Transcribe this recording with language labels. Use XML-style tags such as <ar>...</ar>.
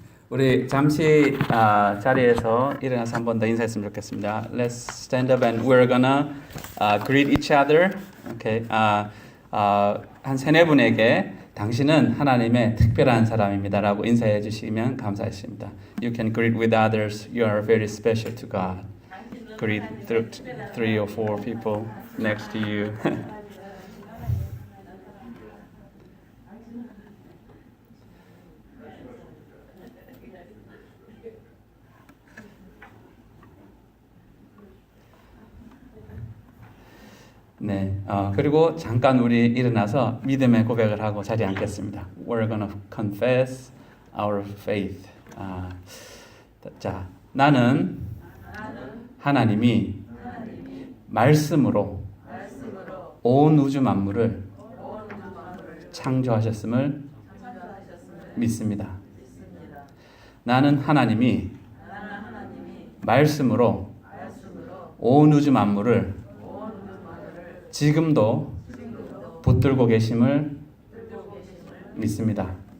<ko>우리 잠시 자리에서 일어나서 한 번 더 인사했으면 좋겠습니다.</ko> <en>Let's stand up and we're gonna greet each other. Okay.</en> <ko>한 세네 분에게 당신은 하나님의 특별한 사람입니다라고 인사해 주시면 감사하십니다.</ko> <en>You can greet with others. You are very special to God. Greet three or four people next to you.</en> <ko>네, 그리고 잠깐 우리 일어나서 믿음의 고백을 하고 자리에 앉겠습니다.</ko> <en>We're gonna confess our faith.</en> <ko>자, 나는 하나님이 말씀으로 온 우주 만물을 창조하셨음을 믿습니다. 나는 하나님이 말씀으로 온 우주 만물을 지금도 붙들고 계심을 믿습니다.</ko>